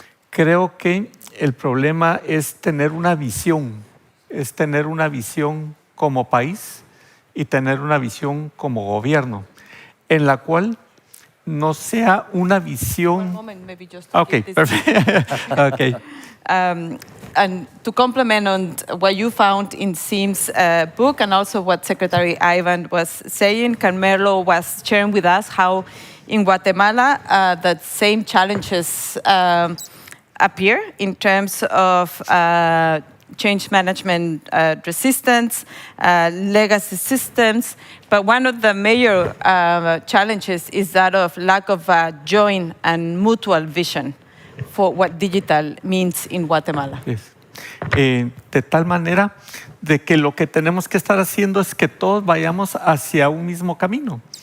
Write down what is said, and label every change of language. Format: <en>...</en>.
<es>Creo que el problema es tener una visión como país y tener una visión como gobierno, en la cual no sea una visión.</es> <en>One moment, maybe just to Okay, get this. perfect. Okay. And to complement on what you found in Sim's book, and also what Secretary Ivan was saying, Carmelo was sharing with us how in Guatemala the same challenges appear in terms of change management resistance, legacy systems. But one of the major challenges is that of lack of joint and mutual vision for what digital means in Guatemala. Yes.</en> <es>De tal manera de que lo que tenemos que estar haciendo es que todos vayamos hacia un mismo camino.</es>